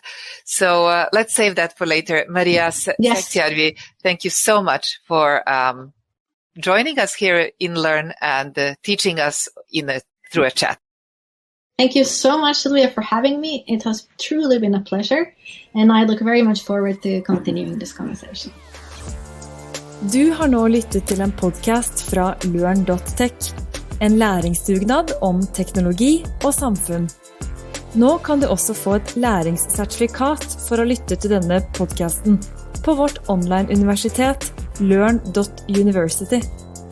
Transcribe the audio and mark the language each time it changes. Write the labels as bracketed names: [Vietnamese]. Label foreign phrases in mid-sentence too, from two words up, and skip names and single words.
[English] So let's save that for later. Maria Sääksjärvi, thank you so much for joining us here in LØRN and teaching us through a chat. Thank you so much, Silvia, for having me. It has truly been a pleasure, and I look very much forward to continuing this conversation. [Norwegian] Du har nå lyttet til en podcast fra LØRN.tech, en læringsdugnad om teknologi og samfunn. Nå kan du også få et læringssertifikat for å lytte til denne podcasten på vårt online-universitet LØRN.university.